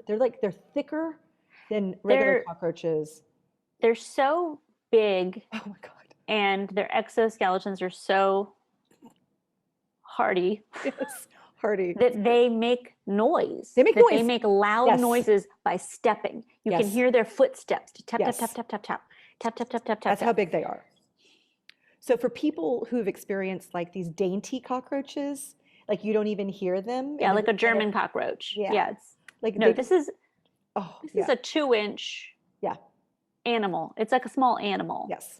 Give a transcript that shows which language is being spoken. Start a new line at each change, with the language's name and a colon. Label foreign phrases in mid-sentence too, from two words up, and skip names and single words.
English: They're thicker than regular cockroaches. They're so big, Oh my God. and their exoskeletons are so hardy Yes, hardy. that they make noise. They make that noise. They make loud Yes. noises by stepping. You can Yes. hear their footsteps. Tap, Yes. tap, tap, tap, tap, tap, tap, tap, tap, tap. That's how big they are. So for people who've experienced like these dainty cockroaches, like you don't even hear them. Yeah, and like they're a just kind German of, cockroach. Yeah. Yeah, it's like no. they This just, is oh this yeah, is a 2-inch yeah, animal. It's like a small animal. yes.